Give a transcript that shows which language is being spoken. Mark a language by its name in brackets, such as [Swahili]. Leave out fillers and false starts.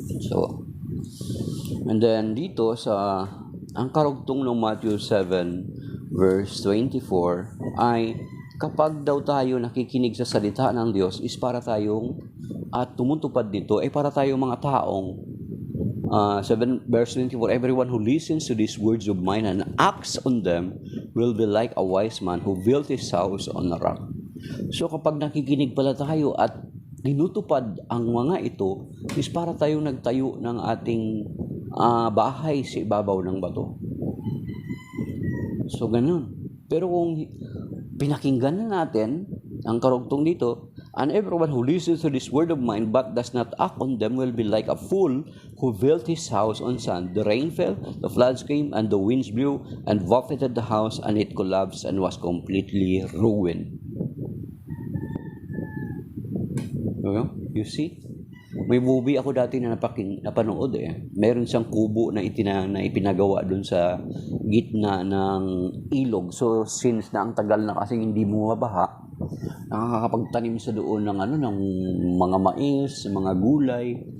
[Filipino] So, and then dito ang karugtong ng Matthew 7 verse 24 ay kapag daw tayo nakikinig sa salita ng Diyos is para tayong at tumutupad dito ay para tayong mga taong 7 verse 24, [English] everyone who listens to these words of mine and acts on them will be like a wise man who built his house on a rock. [Filipino] So kapag nakikinig pala tayo at tinutupad ang mga ito is para tayong nagtayo ng ating bahay sa ibabaw ng bato. So ganun. Pero kung pinakinggan na natin ang karugtong dito, [English] and everyone who listens to this word of mine but does not act on them will be like a fool who built his house on sand. The rain fell, the floods came, and the winds blew and buffeted the house, and it collapsed and was completely ruined. You see? [Filipino] May movie ako dati na napanood Meron siyang kubo na ipinagawa doon sa gitna ng ilog. So since na ang tagal na kasi hindi bumabaha, nakakapagtanim sa doon ng ng mga mais, mga gulay.